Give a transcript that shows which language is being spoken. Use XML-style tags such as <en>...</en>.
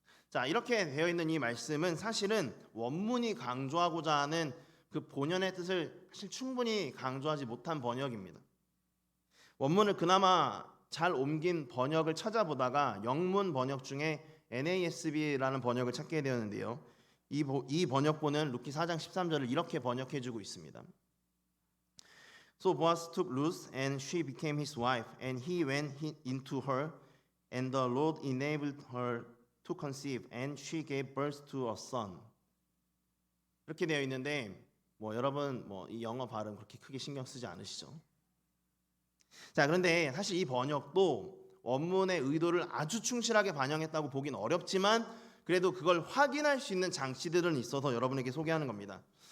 <ko>자, 이렇게 되어 있는 이 말씀은 사실은 원문이 강조하고자 하는 그 본연의 뜻을 사실 충분히 강조하지 못한 번역입니다. 원문을 그나마 잘 옮긴 번역을 찾아보다가 영문 번역 중에 NASB라는 번역을 찾게 되었는데요. 이 번역본은 루키 4장 13절을 이렇게 번역해주고 있습니다.</ko> <en>So Boaz took Ruth and she became his wife, and he went into her, and the Lord enabled her to conceive, and she gave birth to a son.</en> <ko>이렇게 되어 있는데 여러분 이 영어 발음 그렇게 크게 신경 쓰지 않으시죠? 자, 그런데 사실 이 번역도 원문의 의도를 아주 충실하게 반영했다고 보긴 어렵지만 그래도 그걸 확인할 수 있는 장치들은 있어서 여러분에게 소개하는 겁니다.</ko>